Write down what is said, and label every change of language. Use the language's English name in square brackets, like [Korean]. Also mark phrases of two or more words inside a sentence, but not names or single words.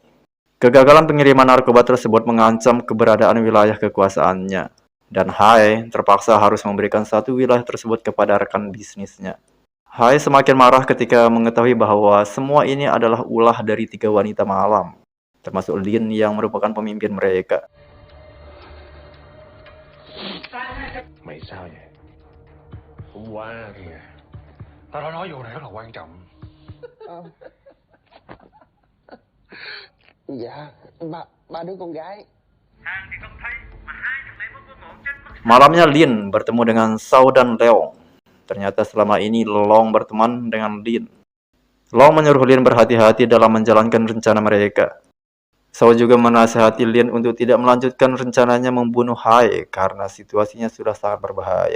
[Indonesian] Kegagalan pengiriman narkoba tersebut mengancam keberadaan wilayah kekuasaannya, dan Hai terpaksa harus memberikan satu wilayah tersebut kepada rekan bisnisnya. Hai semakin marah ketika mengetahui bahwa semua ini adalah ulah dari 3 wanita malam, termasuk Lin yang merupakan pemimpin mereka. [Vietnamese] Mày sao vậy? Hôm qua kìa, tao đã nói vụ này rất là quan trọng. Dạ, ba đứa con gái. [Indonesian] Malamnya Lin bertemu dengan Sao dan Leong. Ternyata selama ini Long berteman dengan Lin. Long menyuruh Lin berhati-hati dalam menjalankan rencana mereka. Sao juga menasihati Lin untuk tidak melanjutkan rencananya membunuh Hai karena situasinya sudah sangat berbahaya.